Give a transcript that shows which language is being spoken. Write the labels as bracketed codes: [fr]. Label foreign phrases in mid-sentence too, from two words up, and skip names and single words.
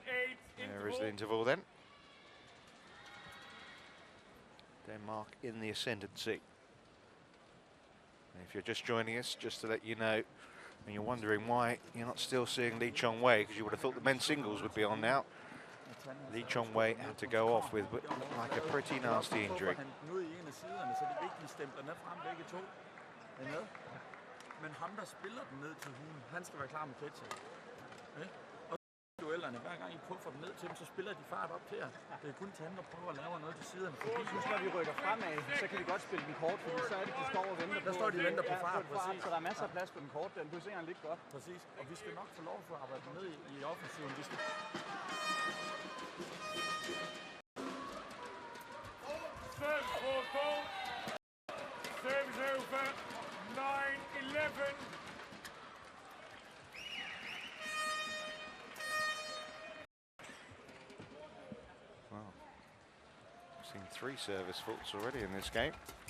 [en] There is the interval then. Denmark in the ascendancy. If you're just joining us, just to let you know, and you're wondering why you're not still seeing Lee Chong-wei, because you would have thought the men's singles would be on now. Lee Chong-wei had to go off with like a pretty nasty injury. [da] Duellerne, hver gang I puffer dem ned til dem, så spiller de fart op til jer. Det er kun til dem, der prøver at lave noget til siderne. Fordi når vi rykker fremad, så kan vi godt spille den kort, fordi så er det, de står og venter på. Der står de og venter på fart, præcis. Så der er masser af plads på den kort, den positioner ligger godt. Præcis, og vi skal nok få lov til at arbejde ned i offensiven. Vi skal... [en] Service over, 9-11. Seen 3 service faults already in this game.